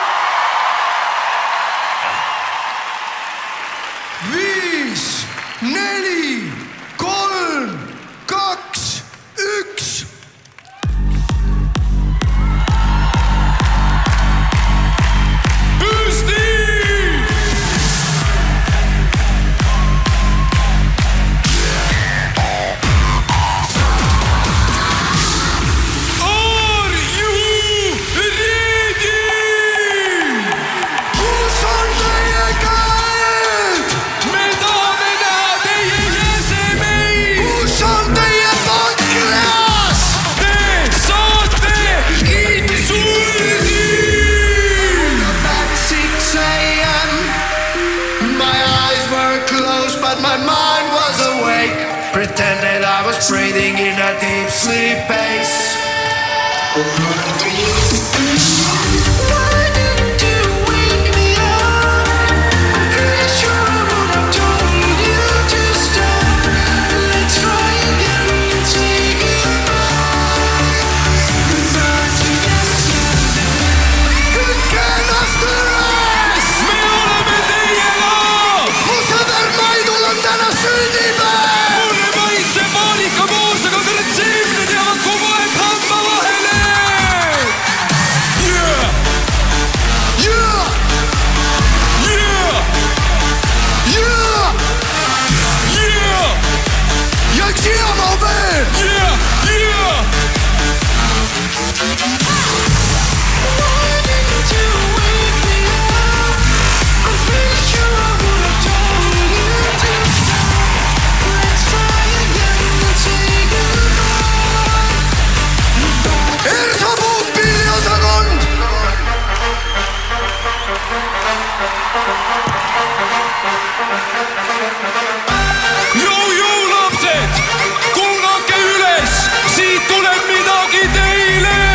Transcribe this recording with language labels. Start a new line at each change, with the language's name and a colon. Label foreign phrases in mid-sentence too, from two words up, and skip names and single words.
Estonian: 5, 4, 3, 2, 1. Püsti!
English: Are you ready?
Estonian: Kus on teie käed? Me tahame näha teie jäsemeid! Kus on teie pankreas? Te saate insuldi!
English: At 6 a.m. My eyes were closed, but my mind was awake. Pretended I was breathing in a deep sleep pace. Why didn't you wake me up? I'm pretty sure I would have told you to stop. Let's try again and say goodbye. Goodbye to yesterday. Good käenas tõres!
Estonian: Me oleme teiega! Mu sõber Maidul on täna sünnipäev! Mulle maitseb Monika Moos, aga retseptid jäävad kogu aeg hamba vahele!
English: Yeah! Yeah! Yeah! Yeah! Yeah!
Estonian: Ja siamo veel!
English: Yeah! Yeah! Why didn't you wake me up? I'm pretty sure I would have told you to stop. Let's try again and say goodbye.
Estonian: Ersa Puupilli osakond! Jou, lapsed! Kuulake üles! Siit tuleb midagi teile!